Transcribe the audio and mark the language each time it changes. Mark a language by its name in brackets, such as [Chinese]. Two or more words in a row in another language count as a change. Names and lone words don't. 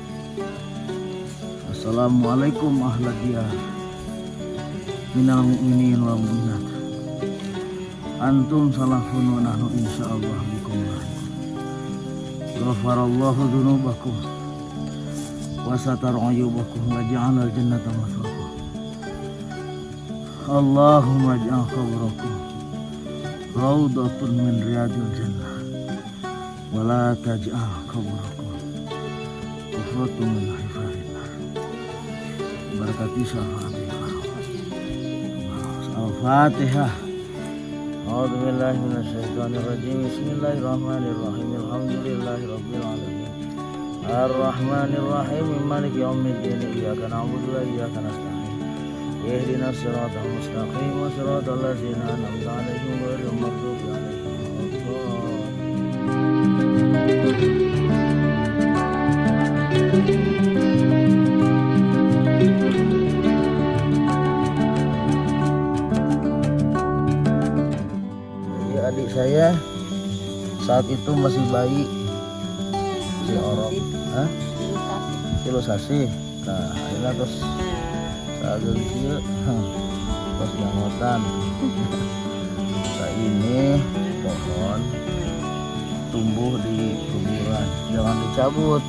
[Arabic] السلام عليكم أهل الدية من المؤمنين والمؤمنات. أنتم سلف ونحن إن شاء الله بكم لاحقون. غفر الله ذنوبكم وستر عيوبكم وجعل الجنة مثواكم. اللهم اجعل قبركم روضة من رياض الجنة ولا تجعل قبركم حفرة من حفر الله. بركة شفاعة الفاتحة. أعوذ بالله من الشيطان الرجيم. بسم الله الرحمن الرحيم الحمد لله رب العالمين. الرحمن الرحيم مالك يوم الدين. إياك نعبد وإياك نستعين اهدنا الصراط المستقيم صراط الذين أنعمت عليهم غير المغضوب عليهم ولا الضالين. [Indonesian] Jadi adik saya saat itu masih bayi, si Orok, ilustrasi. Nah, akhirnya terus agak kecil, pas janggotan. Nah, ini pohon tumbuh di kuburan, jangan dicabut.